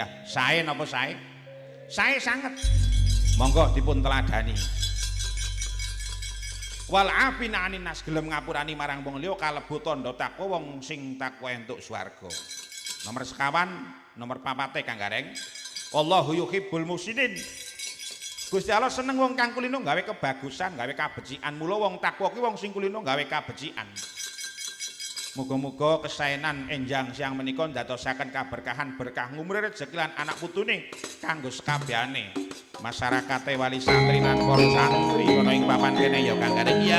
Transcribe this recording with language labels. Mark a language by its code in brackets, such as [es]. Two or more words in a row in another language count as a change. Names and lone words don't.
[jv] Sae napa sae? Sae sanget. Monggo dipun teladani. [ar] والعافين عن الناس [jv] gelem ngapurani marang wong liya kalebu tandha takwa wong sing takwa entuk swarga. Nomor sekawan, nomor papate Kang Gareng. [ar] والله يحب المحسنين. [jv] Gusti Allah seneng wong kang kulino gawe kebagusan, gawe kabecikan. Mula wong takwa ki wong sing kulino gawe kabecikan. Muga-muga kesaenan enjang siang menika ndadosaken kaberkahan berkah ngumure rezeki lan anak putune kanggo sekabehane masyarakate wali santri lan para santri ana ing papan kene ya Kang Gareng ya.